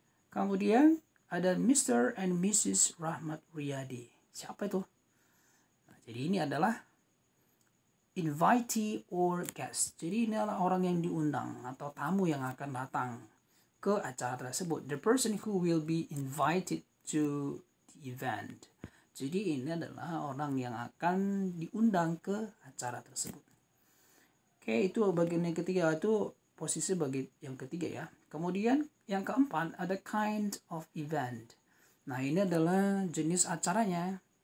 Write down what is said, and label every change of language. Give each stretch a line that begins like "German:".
Indonesian: Kemudian ada Mr. and Mrs. Rahmat Riyadi. Siapa itu? Nah, jadi ini adalah
English: invitee or guest.
Indonesian: Jadi ini adalah orang yang diundang atau tamu yang akan datang ke acara tersebut.
English: The person who will be invited to the event.
Indonesian: Jadi ini adalah orang yang akan diundang ke acara tersebut. Oke, itu bagian yang ketiga, itu posisi bagi yang ketiga ya. Kemudian yang keempat ada kind of event. Nah, ini adalah jenis acaranya.